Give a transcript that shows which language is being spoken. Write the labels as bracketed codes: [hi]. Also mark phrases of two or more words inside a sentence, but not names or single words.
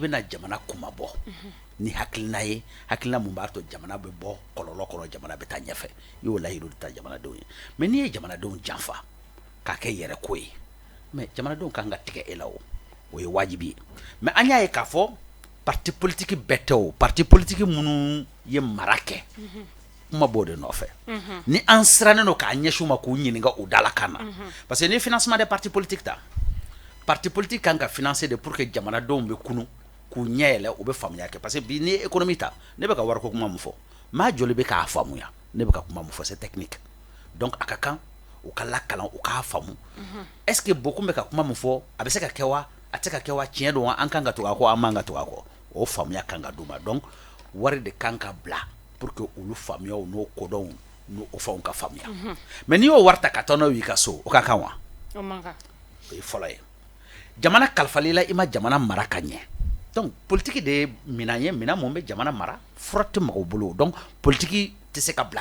[bm] bɛna jamana kuma bɔ ni hakilina ye hakilina mun b'a to jamana bɛ bɔ kɔlɔlɔ kɔrɔ jamana bɛ taa ɲɛfɛ i y'o layiru de ta jamanadenw ye mais n'i ye jamanadenw janfa k'a kɛ yɛrɛ ko ye mais jamanadenw kan ka tigɛ e la o ye wajibi ye mais an y'a ye k'a fɔ [fr] parti politique [bm] bɛɛ tɛ o [fr] parti politique [bm] minnu ye mara kɛ kuma b'o de nɔfɛ ni an sirannen don k'a ɲɛsin u ma k'u ɲininka u dalakan na [fr] parce que [bm] ni [fr] financement des partis politiques [bm] ta [fr] parti politique [bm] kan ka financer de [fr] pour que [bm] jamanadenw bɛ kunu k'u ɲɛ yɛlɛ u bɛ faamuya kɛ [fr] parce que [bm] bi ni économie ta ne bɛ ka wariko kuma mun fɔ maa joli bɛ k'a faamuya ne bɛ ka kuma mun fɔ [fr] c'est technique [bm] donc a ka kan u ka lakalan u k'a faamu [fr] est-ce que beaucoup [bm] bɛ ka kuma mun fɔ a bɛ se ka kɛ wa a tɛ ka kɛ wa tiɲɛ don wa an kan ka to a kɔ an man ka to a kɔ o faamuya kan ka d'u ma donc wari de kan ka bila [fr] pour que [bm] olu faamuyaw n'o kodɔnw n'o fɛnw ka faamuya mais n'i y'o wari ta ka taa n'o y'i ka so o ka kan wa o man kan o ye fɔlɔ ye jamana kalifali la i ma jamana mara ka ɲɛ [fr] donc politique [bm] de ye minan ye minan mun bɛ jamana mara fura tɛ mɔgɔw bolo [fr] donc politique [bm] tɛ se ka bila